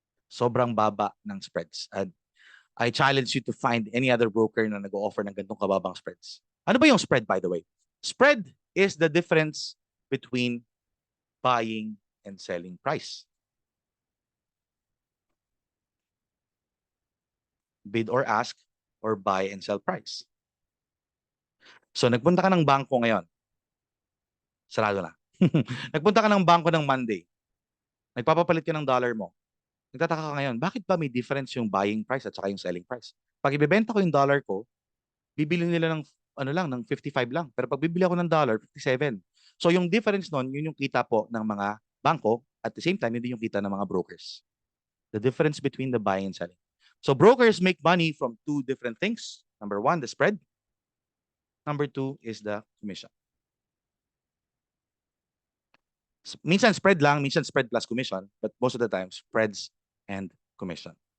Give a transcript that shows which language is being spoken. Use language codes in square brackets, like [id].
[tl] Sobrang baba ng spreads. [en] And I challenge you to find any other broker [tl] na nag-o-offer ng ganitong kababang spreads. Ano ba yung spread, [en] by the way? Spread is the difference between buying and selling price. Bid or ask or buy and sell price. [tl] So nagpunta ka ng bangko ngayon. Sarado na. Nagpunta ka ng bangko ng Monday. Nagpapapalit ka ng dollar mo. Nagtataka ka ngayon, bakit ba may difference yung buying price at saka yung selling price? Pag ibebenta ko yung dollar ko, bibili nila ng ng 55 lang. Pero pag bibili ako ng dollar, 57. So yung difference nun, yun yung kita po ng mga bangko. At the same time, yun din yung kita ng mga brokers. [en] The difference between the buying and selling. So brokers make money from 2 different things. Number 1, the spread. Number 2 is the commission. [tl] Minsan spread lang, minsan spread plus commission, [en] but most of the time, spreads and commission.